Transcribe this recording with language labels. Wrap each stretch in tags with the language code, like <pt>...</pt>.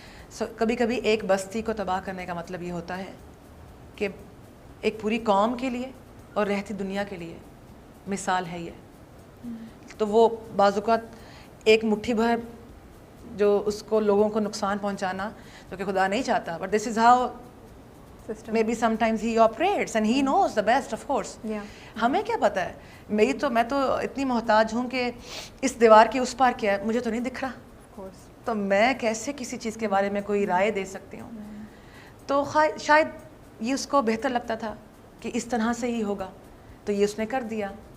<ur>سو کبھی کبھی ایک بستی کو تباہ کرنے کا مطلب یہ ہوتا ہے کہ ایک پوری قوم کے لیے اور رہتی دنیا کے لیے مثال ہے یہ. تو وہ بعض اوقات ایک مٹھی بھر جو اس کو لوگوں کو نقصان پہنچانا جو کہ خدا نہیں چاہتا,</ur> <en>But this is how system. Maybe sometimes he operates and he knows the best, of course.</en> <ur>ہمیں کیا پتہ ہے. میں تو اتنی محتاج ہوں کہ اس دیوار کے اس پار کیا ہے مجھے تو نہیں دکھ رہا, تو میں کیسے کسی چیز کے بارے میں کوئی رائے دے سکتی ہوں. تو شاید یہ اس کو بہتر لگتا تھا کہ اس طرح سے ہی ہوگا, تو یہ اس نے کر دیا.</ur>